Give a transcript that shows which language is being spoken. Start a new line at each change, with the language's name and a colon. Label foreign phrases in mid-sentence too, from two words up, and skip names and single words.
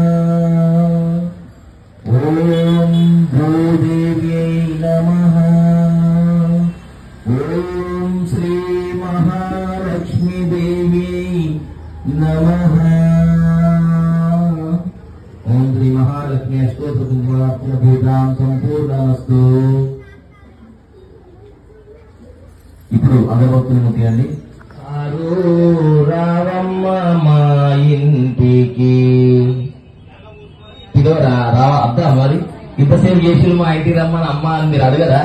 Sanskrit: ओम भूदेव्यै नमः। ओम श्री महालक्ष्मी देव्यै नमः। ओम श्री महालक्ष्मी अष्टोत्तरभूतां संपूर्णमस्तु।
Telugu: ఇప్పుడు అగరబత్తులు ముట్టియండి. రావమ్మ మా ఇంటికి పిలవరా అద్దా మరి ఇంతసేపు చేసి మా ఇంటికి రమ్మని అమ్మ అని మీరు అడగరా?